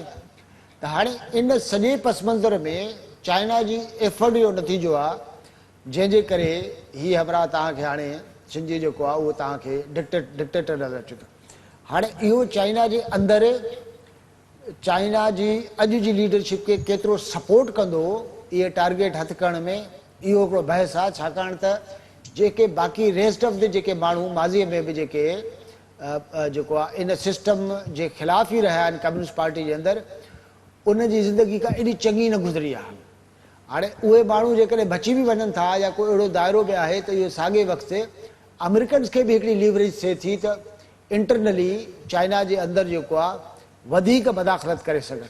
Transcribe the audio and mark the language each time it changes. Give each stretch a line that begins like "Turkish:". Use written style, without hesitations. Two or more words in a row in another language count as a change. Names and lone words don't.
Sindhi: त हाणे इन सॼे पस मंज़र में चाइना जी एफर्ट जो नतीजो आहे, जंहिंजे करे हीअ हमरा तव्हांखे हाणे सिंधी जेको आहे उहो तव्हांखे डिक्टेटर नज़र अचे थो। हाणे इहो चाइना जे अंदरि चाइना जी अॼु जी लीडरशिप खे केतिरो सपोर्ट कंदो, इहे टारगेट हथु करण में इहो हिकिड़ो बहस आहे। छाकाणि त जेके बाक़ी
English: rest of the
Sindhi: जेके माण्हू माज़ीअ में बि जेको आहे इन सिस्टम जे ख़िलाफ़ ई रहिया आहिनि कम्युनिस्ट पार्टी जे अंदरि, उनजी ज़िंदगी खां एॾी चङी न गुज़री आहे। हाणे उहे माण्हू जेकॾहिं बची बि वञनि था या कोई अहिड़ो दाइरो बि आहे, त इहो साॻे वक़्तु अमेरिकन्स खे बि हिकिड़ी लीवरेज थिए थी त इंटरनली चाइना जे अंदरि जेको आहे वधीक मदाख़लत करे सघनि।